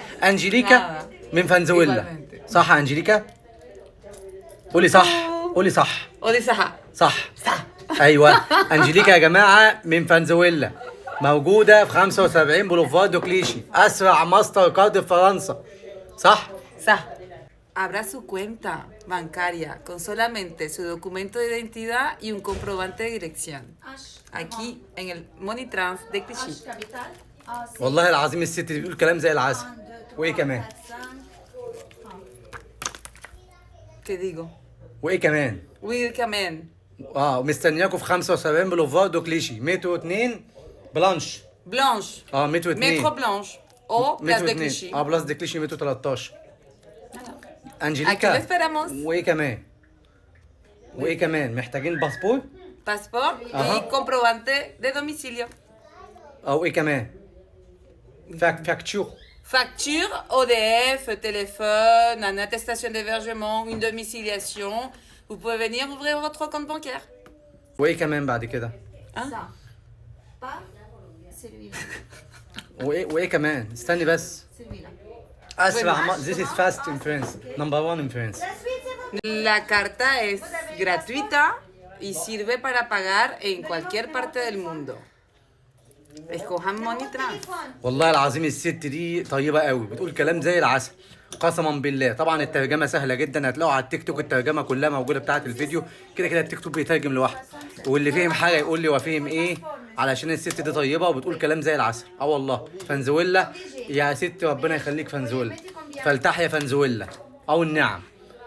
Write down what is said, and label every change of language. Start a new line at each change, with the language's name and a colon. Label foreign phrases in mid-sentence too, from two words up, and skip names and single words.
Arabic: انجليكا من فنزويلا. صح يا انجليكا؟ قولي صح، قولي صح. قولي صح. صح صح. ايوه انجليكا يا جماعه من فنزويلا، موجوده في 75 بولوفار دو كليشي، اسرع ماستر كارد في فرنسا. صح؟ صح.
Spanish: Abra su cuenta bancaria con solamente su documento de identidad y un comprobante de dirección. Aquí en el Money Trans de Clichy.
Arabic: والله العظيم الست دي بتقول كلام زي العسل. وايه كمان؟
Spanish: ¿Qué digo?
Arabic: وايه كمان؟ Oui, كمان. مستنياكم في 75 بولوفار دو كليشي، مترو 2 بلانش. بلانش. مترو 2. مترو بلانش او بلاس دي مترو 2 كليشي. بلاس دي كليشي مترو 13.
Spanish: Aquí انجليكا lo esperamos.
Arabic: وايه كمان؟ وايه كمان؟ محتاجين باسبور؟
Spanish: Pasport y comprobante de domicilio.
Arabic: ايه كمان؟ فاكتشور.
French: Facture, ODF, téléphone, une attestation d'hébergement, une domiciliation. Vous pouvez venir ouvrir votre compte bancaire.
Arabic: وايه كمان بعد كده؟
French: Hein? Pas celui-là.
Arabic: وايه كمان؟ استني بس.
French: Celui-là.
English: اسرع This is fast in France. Number 1 in France.
Spanish: La carta es gratuita y sirve para pagar en cualquier parte del mundo. Escojan Money Trans.
Arabic: والله العظيم الست دي طيبة قوي، بتقول كلام زي العسل قسما بالله. طبعا الترجمة سهلة جدا، هتلاقوا على التيك توك الترجمة كلها موجودة بتاعة الفيديو. كده كده التيك توك بيترجم لوحده، واللي فهم حاجة يقول لي وفهم ايه، علشان الست دي طيبة وبتقول كلام زي العسل. والله فنزويلا يا ست، ربنا يخليك فنزويلا، فلتحيا فنزويلا او النعم.